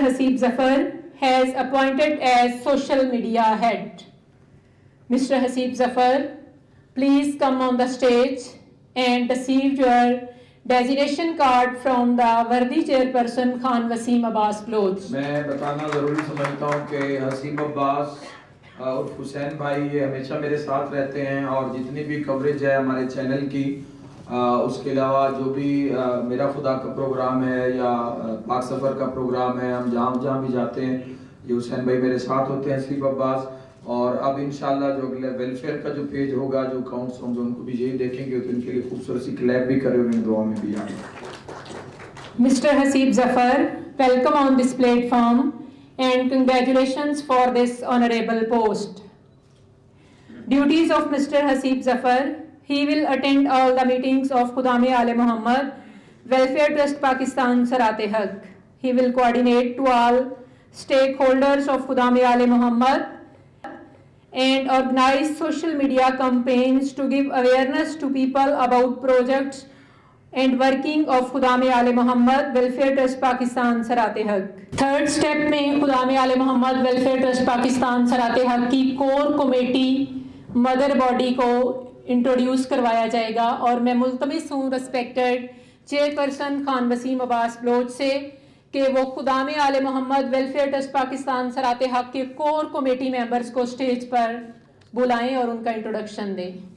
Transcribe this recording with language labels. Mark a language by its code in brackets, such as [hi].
[en] Haseeb Zafar has appointed as social media head. Mr. Haseeb Zafar, please come on the stage and receive your designation card from the worthy chairperson Khan Wasim Abbas Bloch. [ur] میں بتانا ضروری سمجھتا ہوں کہ حسیم عباس اور حسین بھائی یہ ہمیشہ میرے ساتھ رہتے ہیں اور جتنی بھی کوریج ہے ہمارے چینل کی, اس کے علاوہ جو بھی میرا خدا کا پروگرام ہے یا پاک سفر کا پروگرام ہے, ہم جہاں بھی جاتے ہیں یہ حسین بھائی میرے ساتھ ہوتے ہیں, حسیم عباس. اور اب انشاءاللہ جو اگلے ویلفیئر کا جو پیج ہوگا, جو اکاؤنٹس ہوں گے, ان کو بھی یہی دیکھیں گے تو ان کے لیے خوبصورت سی کلیپ بھی کرے ہوئے دعا میں بھی آئیں. [en] Mr. Haseeb Zafar, welcome on this platform and congratulations for this honorable post. Duties of Mr. Haseeb Zafar, he will attend all the meetings of Khudam-e Aale Muhammad Welfare Trust Pakistan Sarat Haq. He will coordinate to all stakeholders of Khudam-e Aale Muhammad and organize social media campaigns to give awareness to people about projects and working of Khudam-e Aale Muhammad Welfare Trust Pakistan Sarat Haq. Third step [ur] میں Khudam-e Aale Muhammad Welfare Trust Pakistan Sarat Haq کی core committee mother body کو introduce کروایا جائے گا, اور میں ملتمس ہوں respected chairperson Khan Wasim عباس بلوچ سے کہ وہ خدام آل محمد ویلفیئر ٹرسٹ پاکستان سرات حق کے کور کمیٹی ممبرز کو سٹیج پر بلائیں اور ان کا انٹروڈکشن دیں۔